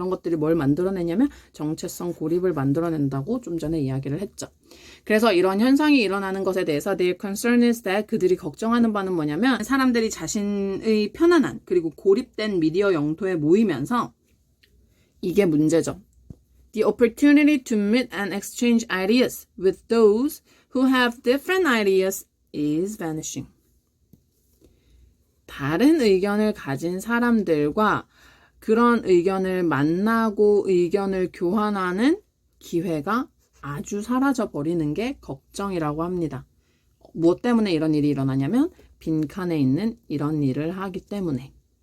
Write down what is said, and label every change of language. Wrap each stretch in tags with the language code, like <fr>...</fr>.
<ko>그런 것들이 뭘 만들어내냐면 정체성 고립을 만들어낸다고 좀 전에 이야기를 했죠. 그래서 이런 현상이 일어나는 것에 대해서</ko> <en>their concern is that</en> <ko>그들이 걱정하는 바는 뭐냐면 사람들이 자신의 편안한 그리고 고립된 미디어 영토에 모이면서 이게 문제죠.</ko> <en>The opportunity to meet and exchange ideas with those who have different ideas is vanishing.</en> <ko>다른 의견을 가진 사람들과 그런 의견을 만나고 의견을 교환하는 기회가 아주 사라져 버리는 게 걱정이라고 합니다. 무엇 때문에 이런 일이 일어나냐면 빈칸에 있는 이런 일을 하기 때문에.</ko>